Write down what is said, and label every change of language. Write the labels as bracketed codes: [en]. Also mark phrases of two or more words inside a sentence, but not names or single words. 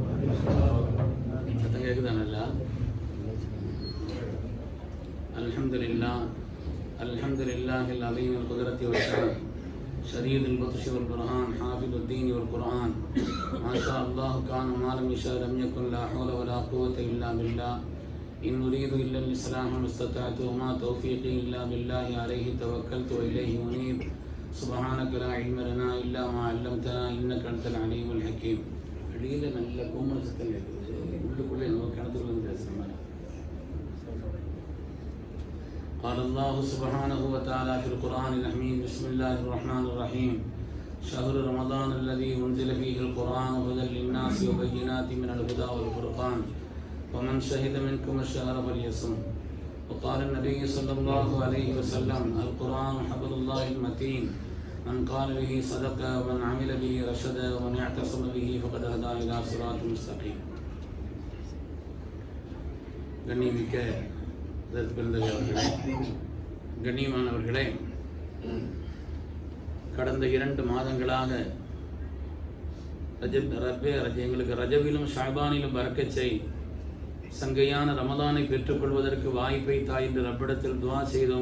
[ar] الحمد لله الحمد لله العظيم القدرة والشان شديد البطش والبرهان حافظ الدين والقرآن ما شاء الله كان وما لم يشاء لم يكن لا حول ولا قوة إلا بالله إن أريد إلا الإصلاح ما استطعت وما توفيقي إلا بالله عليه توكلت وإليه أنيب سبحانك لا علم لنا إلا ما علمتنا إنك أنت العليم الحكيم. [ta] வெளியில் நல்ல கோமரசத்தில் இருக்குது, உள்ளுக்குள்ளே நம்ம கிணத்துல வந்து பேசுகிற மாதிரி. [ar] قال الله سبحانه وتعالى في القرآن الحميد بسم الله الرحمن الرحيم شهر رمضان الذي أنزل فيه القرآن هدى للناس وبينات من الهدى والفرقان ومن شهد منكم الشهر فليصم. وقال النبي صلى الله عليه وسلم القرآن حبل الله المتين من قال به صدق ومن عمل به رشد ومن اعتصم به فقد هدى إلى صراط مستقيم. [ta] கண்ணியமிக்க கண்ணியமானவர்களே, கடந்த 2 மாதங்களாக எங்களுக்கு ரஜவிலும் ஷாபானிலும் பரக்கச் செய், சங்கையான ரமதானை பெற்றுக்கொள்வதற்கு வாய்ப்பை தாய் என்று ரப்பிடத்தில் துவா செய்தோம்.